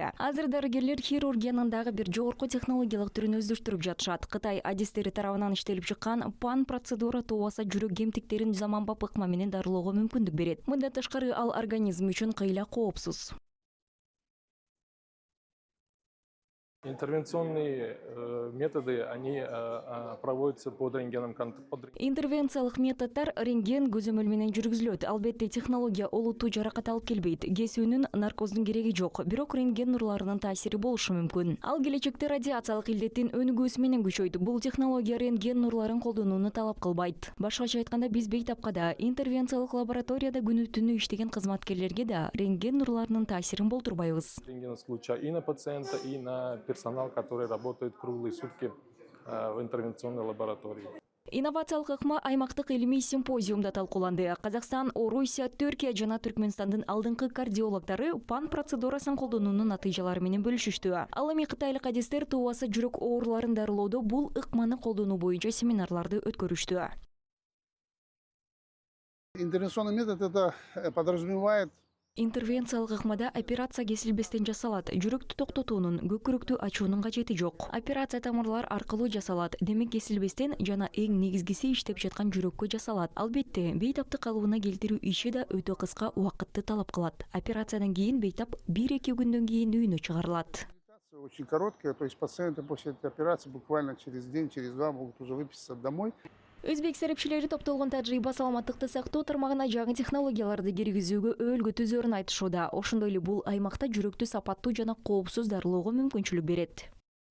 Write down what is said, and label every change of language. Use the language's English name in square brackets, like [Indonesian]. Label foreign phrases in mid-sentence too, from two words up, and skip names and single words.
[Kyrgyz] Азыр дарыгерлер хирургиянын дагы бир жогорку технологиялык түрүн өздөштүрүп жатышат. Кытай адистери тарабынан иштелип чыккан пан процедура туубаса жүрөк кемтиктерин заманбап ыкма менен дарылоого мүмкүндүк берет. Мындан тышкары ал организм үчүн кыйла коопсуз. [Russian] Интервенционные методы, они проводятся под рентгеном. [Kyrgyz] Интервенциялык методдор рентген көзөмөл менен жүргүзүлөт. Албетте технология олуттуу жаракат алып келбейт. Кесүүнүн, наркоздун кереги жок. Бирок рентген нурларынын таасири болушу мүмкүн. Ал келечекте радиациялык илдеттин өнүгүүсү менен күчөйт. Бул технология рентген нурларын колдонууну талап кылбайт. Башкача айтканда, биз бейтапка да, интервенциялык лабораторияда күнү-түнү иштеген кызматкерлерге да рентген нурларынын таасирин болтурбайбыз. [Russian] Рентгеновский луча и на пациента, и на персонал, который работает круглые сутки в интервенционной лаборатории. [Kyrgyz] Инновациялык ыкма аймактык илимий симпозиумда талкууланды. Казакстан, Орусия, Түркия жана Түркмөнстандын алдыңкы кардиологдору пан процедурасын колдонуунун натыйжалары менен бөлүшүштү. Ал эми кытайлык адистер туубасы жүрөк ооруларын дарылоодо бул ыкманы колдонуу боюнча семинарларды өткөрүштү. [Russian] Интервенционный метод это подразумевает [Kyrgyz] Интервенциялык ыкмада операция кесилбестен жасалат. Жүрөктү токтотуунун, көкүрөктү ачуунун кажети жок. Операция тамырлар аркылуу жасалат. Демек кесилбестен жана эң негизгиси иштеп жаткан жүрөккө жасалат. Албетте, бейтапты калыбына келтирүү иши да өтө кыска убакытты талап кылат. Операциядан кийин бейтап 1-2 күндөн кийин үйүнө чыгарылат. [Russian] очень короткая, то есть пациенты после этой операции буквально через день, через два могут уже выписаться домой. [Kyrgyz] Өзбек серепчилери топтолгон тажрыйба саламаттыкты сактоо тармагына жаңы технологияларды киргизүүгө өөлгө түзөрүн айтышууда. Ошондой эле бул аймакта жүрөктү сапаттуу жана коопсуз дарылоого мүмкүнчүлүк берет.